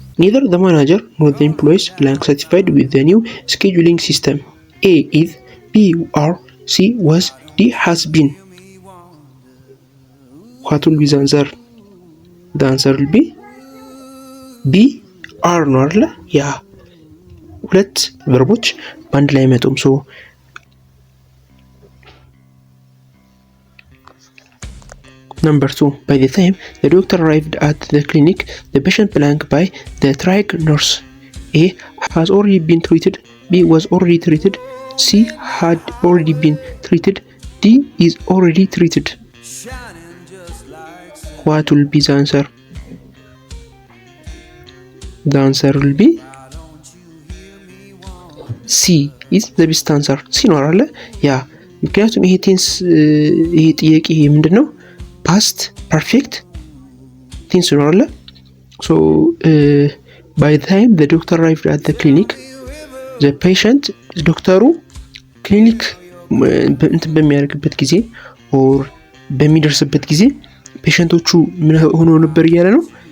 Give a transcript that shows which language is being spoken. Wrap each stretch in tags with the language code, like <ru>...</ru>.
<en>Neither the manager nor the employees blank satisfied with the new scheduling system. A is, B are, C was, D has been. What will be the answer? The answer will be B are</en> <am>ነው አይደለ? ያ ሁለት ቨርቦች በአንድ ላይ አይመጡም።</am> <en>ሶ Number 2. By the time the doctor arrived at the clinic, the patient blank by the triage nurse. A has already been treated, B was already treated, C had already been treated, D is already treated. What will be the answer? The answer will be C is the best answer.</en> <am>C ነው አይደለ? ያ ምክንያቱም ይሄ ቴንስ ይሄ ጥያቄ ምንድነው?</am> <en>Past perfect tense</en> <am>ነው አይደለ?</am> <en>So by the time the doctor arrived at the clinic, the patient</en> <am>ዶክተሩ ክሊኒክ እንትን በሚያደርግበት ጊዜ ኦር በሚደርስበት ጊዜ ፔሸንቶቹ ምን ሆኖ ነበር እያለ ነው?</am>